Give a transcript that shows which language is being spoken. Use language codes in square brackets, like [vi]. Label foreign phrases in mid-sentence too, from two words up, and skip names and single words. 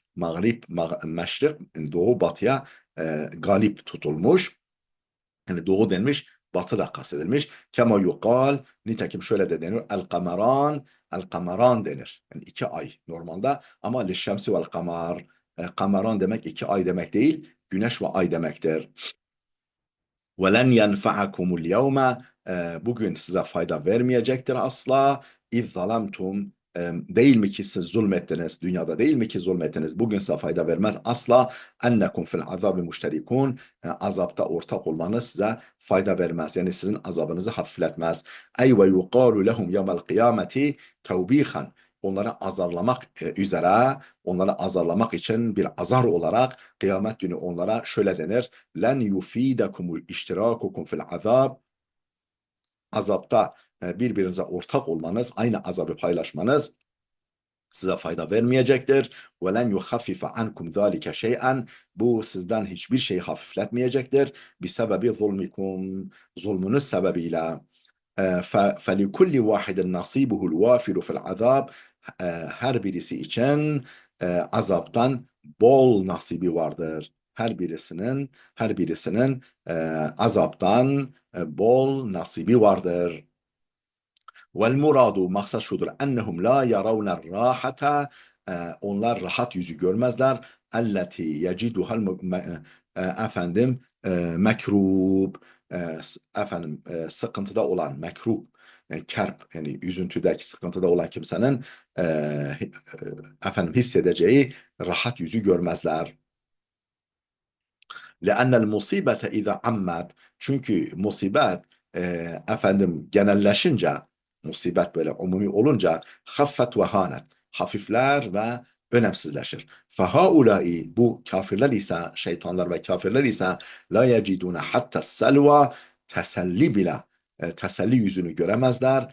[tr] Meşrik, doğu batıya galip tutulmuş. Yani doğu denmiş, batı da kastedilmiş. [ar] كما يقال, [tr] nitekim şöyle de denir. [ar] القمران [tr] denir. Yani iki ay normalde, ama [ar] للشمس والقمر. [tr] Kameran demek iki ay demek değil, güneş ve ay demektir. [ar] وَلَنْ يَنْفَعَكُمُ الْيَوْمَ, [tr] bugün size fayda vermeyecektir asla. [ar] اِذْ ظَلَمْتُمْ, [tr] değil mi ki siz zulmettiniz, dünyada değil mi ki zulmettiniz, bugün size fayda vermez asla. [ar] اَنَّكُمْ فِي الْعَذَابِ مُشْتَرِكُونَ, [tr] azapta ortak olmanız size fayda vermez, yani sizin azabınızı hafifletmez. [ar] اَيْ وَيُقَالُ لَهُمْ يَوْمَ الْقِيَامَةِ تَوْب۪يخًا, [tr] onları azarlamak üzere, onları azarlamak için bir azar olarak kıyamet günü onlara şöyle denir: [ar] لن يفيدكم اشتراككم في العذاب, [tr] azapta birbirinize ortak olmanız, aynı azabı paylaşmanız size fayda vermeyecektir. [ar] وَلَنْ يُخَفِّفَ عَنْكُمْ ذَٰلِكَ شَيْئًا [tr] Bu sizden hiçbir şey hafifletmeyecektir. [ar] بِسَبَبِ ظُلْمِكُمْ [tr] Zulmünüz sebebiyle. [ar] فَلِكُلِّ وَاحِدٍ نَصِيبُهُ الْوَافِرُ فِي الْعَذَابِ [tr] Her birisi için azaptan bol nasibi vardır. Her birisinin azaptan bol nasibi vardır. [ar] والمراد [tr] maksat şudur. [ar] أنهم لا يرون الراحة [tr] onlar rahat yüzü görmezler. [ar] التي يجدها [tr] efendim mekrub sıkıntıda olan mekrub kerp yani üzüntüdeki sıkıntıda olan kimsenin hissedeceği rahat yüzü görmezler. [ar] لأن المصيبة إذا عمت [tr] çünkü musibet genelleşince musibet böyle umumi olunca [ar] خفت وهانت [tr] hafifler ve önemsizleşir. Fahaulai bu kafirler ise şeytanlar ve kafirler ise [ar] لا يجدون حتى سلوى [tr] teselli yüzünü göremezler.